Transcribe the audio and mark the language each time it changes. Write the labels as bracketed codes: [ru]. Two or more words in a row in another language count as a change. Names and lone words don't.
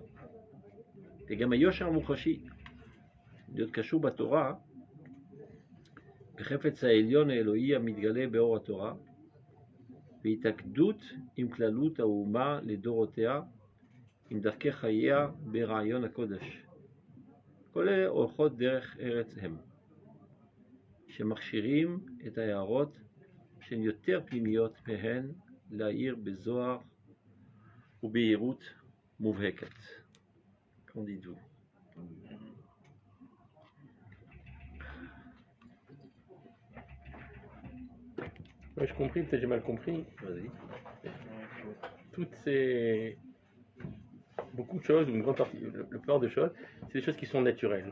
[he] וגם היושר המוחשי, להיות קשור בתורה, בחפץ העליון האלוהי המתגלה באור התורה, בהתאגדות עם כללות האומה לדורותיה, עם דרכי חייה ברעיון הקודש. כל אלה הולכות דרך ארץ הם, שמכשירים את ההערות שהן יותר פנימיות מהן להאיר בזוהר ובהירות מובהקת. [fr] Qu'en dites-vous? Ouais, j'ai compris, peut-être j'ai mal compris. Vas-y. Toutes ces... Beaucoup de choses, ou une grande partie, la plupart des choses, c'est des choses qui sont naturelles.